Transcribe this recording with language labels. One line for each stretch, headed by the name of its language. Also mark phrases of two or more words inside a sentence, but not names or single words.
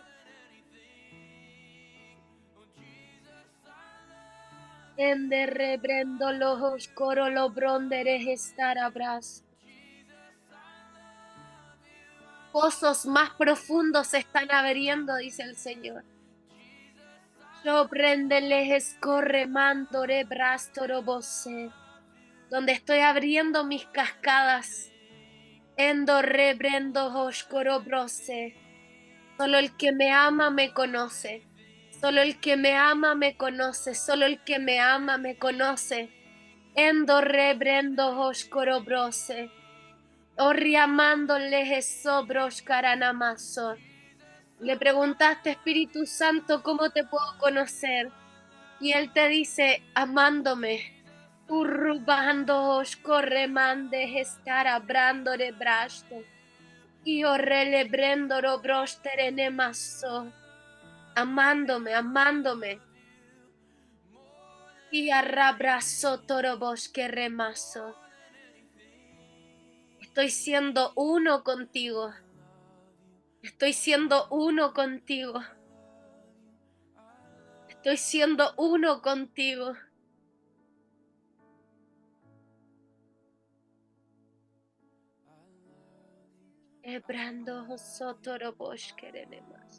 Spanish: Ende rebrendo los coro lo bronderes estar abraz. Pozos más profundos se están abriendo, dice el Señor. Yo prendeles escorre mandore brastoro bose. Donde estoy abriendo mis cascadas. Endo rebrendo oscoro brose. Solo el que me ama me conoce. Solo el que me ama me conoce. Solo el que me ama me conoce. Endo rebrendo oscoro brose. Orriamándoles sobros caranamazo. Le preguntaste, Espíritu Santo, ¿cómo te puedo conocer? Y él te dice, amándome. Urrubando oscorre mande estar abrando de brasto. Y orrele brendoro brosterene maso. Amándome, amándome. Y arrabrazo toro bosque remaso. Estoy siendo uno contigo. Estoy siendo uno contigo. Estoy siendo uno contigo. Ebrando sotoro bosque renemas.